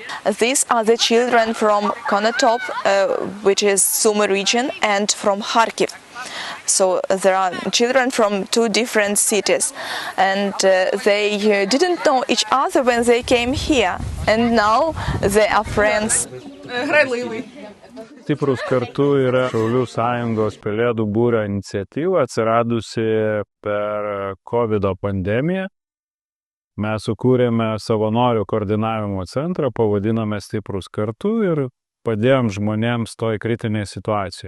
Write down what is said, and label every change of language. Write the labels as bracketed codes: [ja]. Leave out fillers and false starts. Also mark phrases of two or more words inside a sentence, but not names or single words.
[en] These are the children from Konotop, which is Sumy region, and from Kharkiv. So there are children from two different cities, and they didn't know each other when they came here, and now they are friends. [lt] Stiprūs kartu yra Šaulių sąjungos Pelėdų būrio iniciatyva atsiradusi per COVID pandemiją. Mes sukūrėme savanorių koordinavimo centrą, pavadinome Stiprūs kartu ir padėjom žmonėms toj kritinėje situacijoje.